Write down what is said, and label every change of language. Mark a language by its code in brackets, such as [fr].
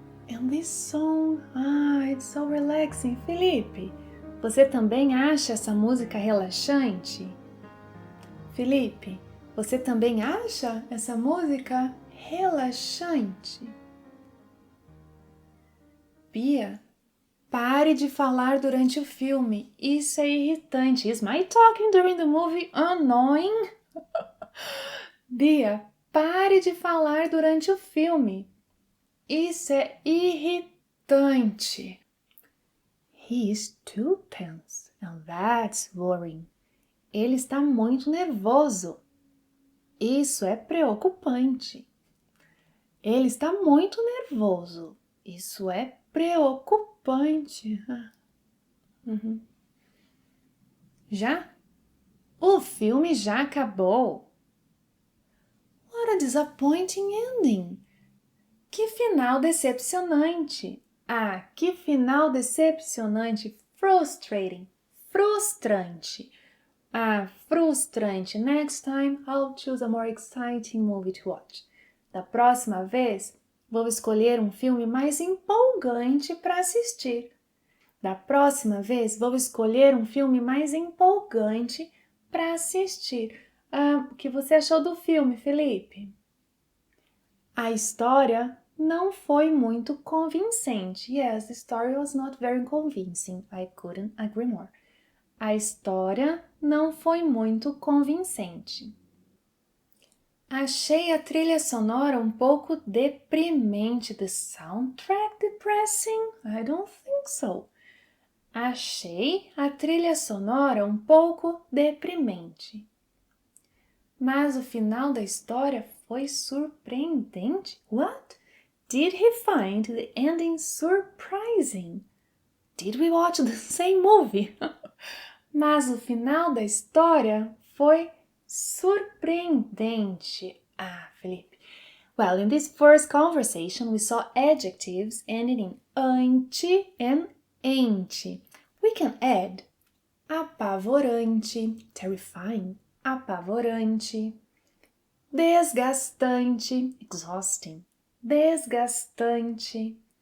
[en] And this song, it's so relaxing. [pt] Felipe, você também acha essa música relaxante? Felipe, você também acha essa música relaxante? Bia, pare de falar durante o filme. Isso é irritante. [en] Is my talking during the movie annoying? [pt] Bia, pare de falar durante o filme. Isso é irritante. [en] He is too tense, and that's worrying. [pt] Ele está muito nervoso. Isso é preocupante. Ele está muito nervoso. Isso é preocupante. Já? O filme já acabou. [en] What a disappointing ending. [pt] Que final decepcionante. Que final decepcionante. Frustrating. Frustrante. Frustrante. [en] Next time, I'll choose a more exciting movie to watch. [pt] Da próxima vez, vou escolher um filme mais empolgante para assistir. Da próxima vez, vou escolher um filme mais empolgante para assistir. O que você achou do filme, Felipe? A história não foi muito convincente. [en] Yes, the story was not very convincing. I couldn't agree more. [pt] A história não foi muito convincente. Achei a trilha sonora um pouco deprimente. [en] The soundtrack depressing? I don't think so. [pt] Achei a trilha sonora um pouco deprimente. Mas o final da história foi surpreendente. [en] What? Did he find the ending surprising? Did we watch the same movie? [pt] Mas o final da história foi surpreendente. Felipe. [en] Well, in this first conversation, we saw adjectives ending in ante and ente. We can add [pt] apavorante, terrifying, apavorante. Desgastante, exhausting, desgastante.